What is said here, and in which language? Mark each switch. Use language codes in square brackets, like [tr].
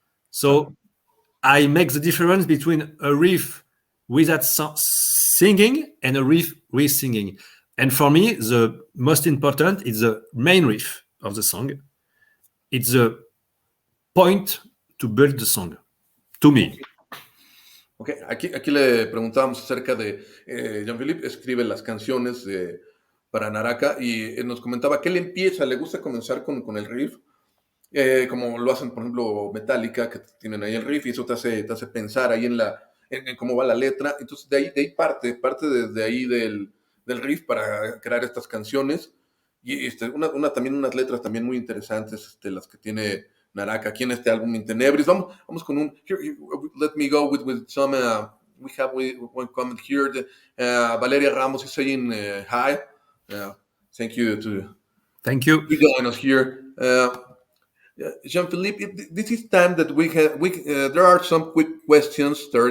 [en] So I make the difference between a riff without singing and a riff with singing. And for me, the most important is the main riff of the song. It's the point to build the song, to me. [es] Okay, aquí le preguntábamos acerca de Jean-Philippe escribe las canciones para Naraka y nos comentaba que él empieza, le gusta comenzar con el riff, como lo hacen, por ejemplo, Metallica, que tienen ahí el riff y eso te hace pensar ahí en cómo va la letra. Entonces, de ahí parte desde ahí del riff para crear estas canciones. Y también unas letras también muy interesantes, las que tiene Naraka aquí en este álbum Intenebris. Vamos con un... [en] Here, let me go with some... we have one comment here. Valeria Ramos is saying hi. Thank you. Thank you. You join us here. Jean-Philippe, this is time that there are some quick questions.